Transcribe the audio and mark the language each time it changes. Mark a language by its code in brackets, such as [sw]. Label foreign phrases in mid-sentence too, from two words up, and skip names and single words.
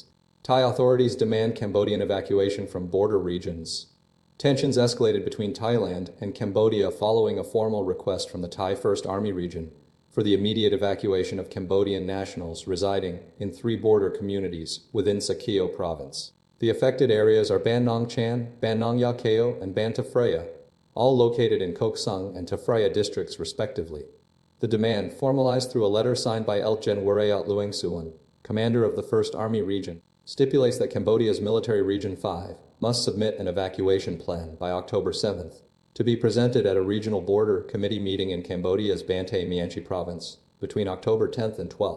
[en] Thai authorities demand Cambodian evacuation from border regions. Tensions escalated between Thailand and Cambodia following a formal request from the Thai First Army region for the immediate evacuation of Cambodian nationals residing in 3 border communities within Sakeo province. The affected areas are Ban Nong Chan, Ban Nong Ya Keo, and Ban Ta Phraea, all located in Kok Sung and Ta Phraea districts respectively. The demand, formalized through a letter signed by Eltgen Warayat Lueng Suan, commander of the 1st Army Region, stipulates that Cambodia's Military Region 5 must submit an evacuation plan by October 7th, to be presented at a regional border committee meeting in Cambodia's Bantay Meanchey province between October 10th and 12th.